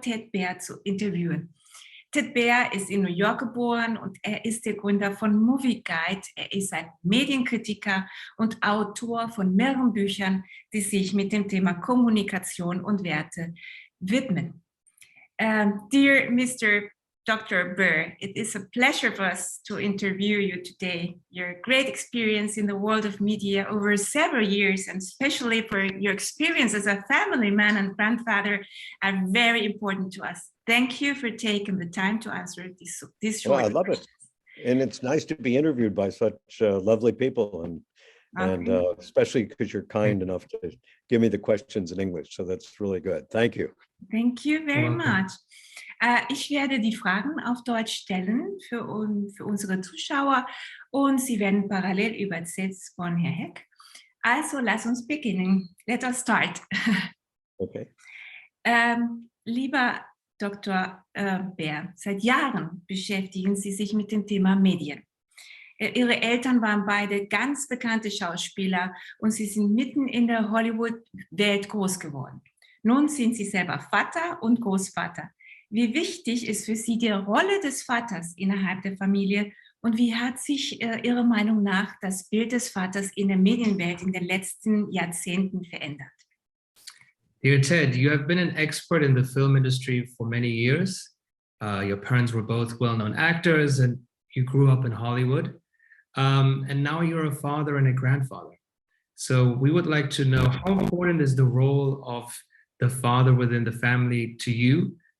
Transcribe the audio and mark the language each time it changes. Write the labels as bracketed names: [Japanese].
[German] Ted Baehr zu interviewen. Ted Baehr ist in New York geboren und er ist der Gründer von Movieguide. Er ist ein Medienkritiker und Autor von mehreren Büchern, die sich mit dem Thema Kommunikation und Werte widmen. [English] Dear Mr. Dr. Baehr, it is a pleasure for us to interview you today. Your great experience in the world of media over several years, and especially for your experience as a family man and grandfather, are very important to us. Thank you for taking the time to answer this short. Well, I love it. And it's nice to be interviewed by such lovely people, and especially because you're kind enough to give me the questions in English. So that's really good. Thank you. Thank you very much. [German] Ich werde die Fragen auf Deutsch stellen für unsere Zuschauer und sie werden parallel übersetzt von Herrn Heck. Also, lass uns beginnen. [English] Let us start. Okay. [German] Lieber Dr. Baehr, seit Jahren beschäftigen Sie sich mit dem Thema Medien. Ihre Eltern waren beide ganz bekannte Schauspieler und Sie sind mitten in der Hollywood-Welt groß geworden. Nun sind Sie selber Vater und Großvater. Wie wichtig ist für Sie die Rolle des Vaters innerhalb der Familie und wie hat sich Ihrer Meinung nach das Bild des Vaters in der Medienwelt in den letzten Jahrzehnten verändert? [English] Dear Ted, you have been an expert in the film industry for many years. Your parents were both well-known actors and you grew up in Hollywood. And now you're a father and a grandfather. So we would like to know, how important is the role of the father within the family to you?